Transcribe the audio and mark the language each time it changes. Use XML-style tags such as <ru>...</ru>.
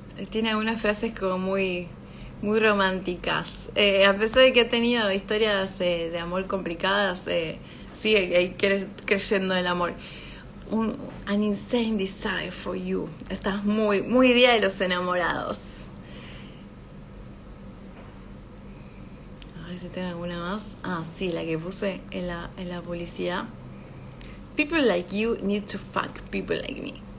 <es>Tiene algunas frases como muy románticas. A pesar de que ha tenido historias de amor complicadas, sigue creyendo en el amor.</es> <en>An insane desire for you.</en> <es>Estás muy día de los enamorados. A ver si tengo alguna más. Sí, la que puse en la publicidad.</es> <en>People like you need to fuck people like me.</en>